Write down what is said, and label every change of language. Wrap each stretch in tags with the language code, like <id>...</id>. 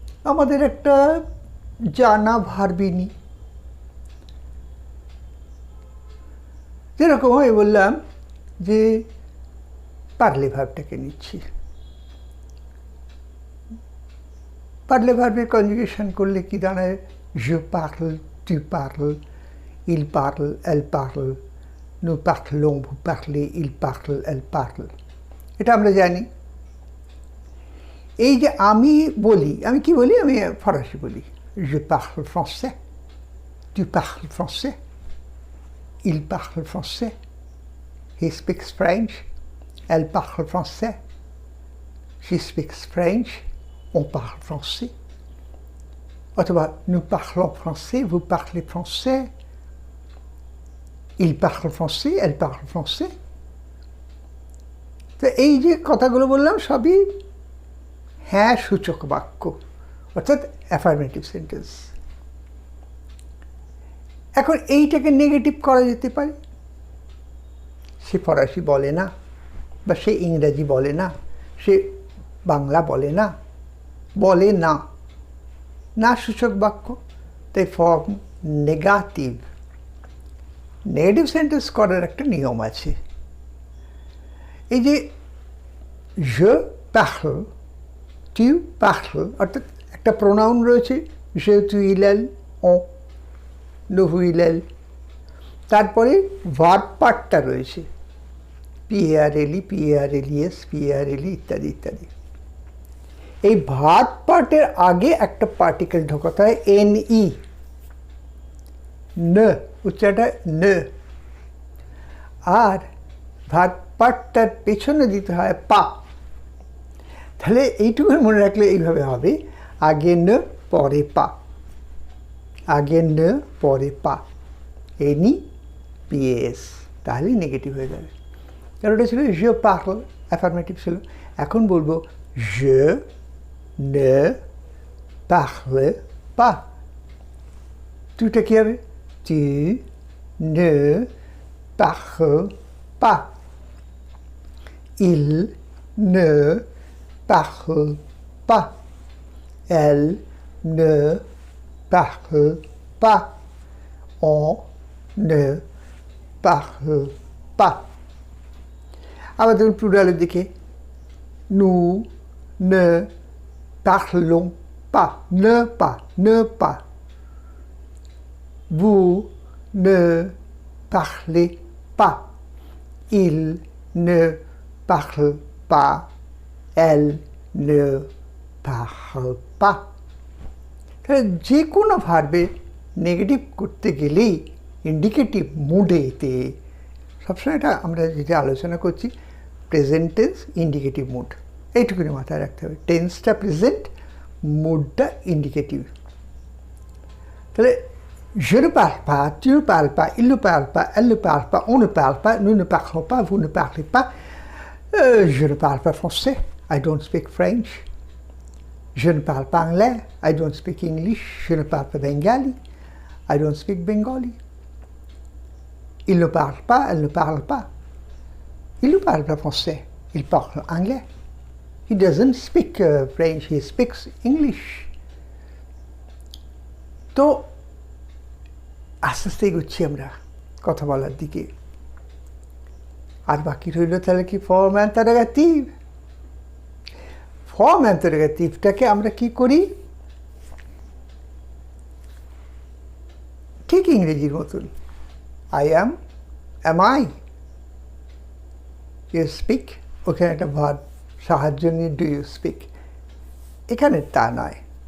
<bn>আমাদের একটা জানা ভার্বিনি, যেরকম আমি বললাম যে পারলে ভার্বটাকে নিচ্ছি, পারলে ভার্বের কনজুগেশন করলে কি দাঁড়ায়,</bn> <fr>je parle, tu parles, il parle, elle parle,</fr> <bn>nous parlons, vous parlez, il parle, elle parle। এটা আমরা জানি। এই যে আমি বলি, আমি কি বলি, আমি ফরাসি বলি,</bn> <fr>je parle français, tu parles français, il parle français,</fr> <en>he speaks French,</en> <fr>elle parle français,</fr> <en>she speaks French,</en> <fr>on parle français। অথবা nous parlons français, vous parlez français, il parle français, elle parle français।</fr> <bn>তো এই যে কথাগুলো বললাম সবই হ্যাঁ সূচক বাক্য, অর্থাৎ অ্যাফার্মেটিভ সেন্টেন্স। এখন এইটাকে নেগেটিভ করা যেতে পারে। সে ফরাসি বলে না, বা সে ইংরাজি বলে না, সে বাংলা বলে না, বলে না, না সূচক বাক্য, তাই ফর্ম নেগেটিভ। নেগেটিভ সেন্টেন্স করার একটা নিয়ম আছে। এই যে</bn> <fr>je parle, tu parles,</fr> <bn>অর্থাৎ একটা প্রোনাউন রয়েছে,</bn> <fr>je, tu, il, elle,</fr> <bn>on, nous, vous, il, elle। তারপরে ভার্ব পার্টটা রয়েছে,</bn> <fr>PARLE, PARLES, PARLE</fr> <bn>ইত্যাদি ইত্যাদি। এই ভার্ব পার্টের আগে একটা পার্টিকেল ঢোকাতে হয়, NE। ন, উচ্চারণটা ন। আর ভাত পাঠটার পেছনে দিতে হয় পা। তাহলে এইটুকু মনে রাখলে এইভাবে হবে, আগে ন পরে পা, আগে ন পরে পা, এনি পিএস, তাহলে নেগেটিভ হয়ে যাবে। কারণ ওটা ছিল</bn> <fr>je parle,</fr> <bn>অ্যাফার্মেটিভ ছিল। এখন বলবো</bn> <fr>je ne parle pas।</fr> <bn>তুইটা কী হবে?</bn> <fr>tu ne parles pas, il ne parle pas, elle ne parle pas, on ne parle pas।</fr> <bn>আবার দেখুন প্লুরালের দিকে,</bn> <fr>nous ne parlons pas, ne pas, vous ne parlez pas, il ne parle pas, elle ne parle pas।</fr> <bn>তাহলে যে কোনো ভার্বে negative করতে গেলেই indicative মুডেতে সবসময়, এটা আমরা যেটা আলোচনা করছি প্রেজেন্ট টেন্স ইন্ডিকেটিভ মুড, এইটুকুনি মাথায় রাখতে হবে। টেন্সটা প্রেজেন্ট, মুডটা ইন্ডিকেটিভ। তাহলে</bn> <fr>je ne parle pas, tu ne parles pas, il ne parle pas, elle ne parle pas, on ne parle pas, nous ne parlons pas, vous ne parlez pas, je ne parle pas français,</fr> <en>I don't speak French,</en> <fr>je ne parle pas anglais,</fr> <en>I don't speak English,</en> <fr>je ne parle pas bengali,</fr> <en>I don't speak Bengali.</en> <fr>Il ne parle pas, elle ne parle pas. Il ne parle pas français, il parle anglais.</fr> <en>He doesn't speak French, he speaks English.</en> <bn>তো আস্তে আস্তে এগোচ্ছি আমরা কথা বলার দিকে। আর বাকি রইল তাহলে কি ফর্ম ইন্টারোগেটিভ। ফর্ম ইন্টারোগেটিভটাকে আমরা কি করি, ঠিক ইংরেজির মতন,</bn> <en>I am, am I, you speak,</en> <bn>ওখানে একটা ভার্ব সাহায্য নিয়ে</bn> <en>do you speak,</en> <bn>এখানে তা নয়।</bn>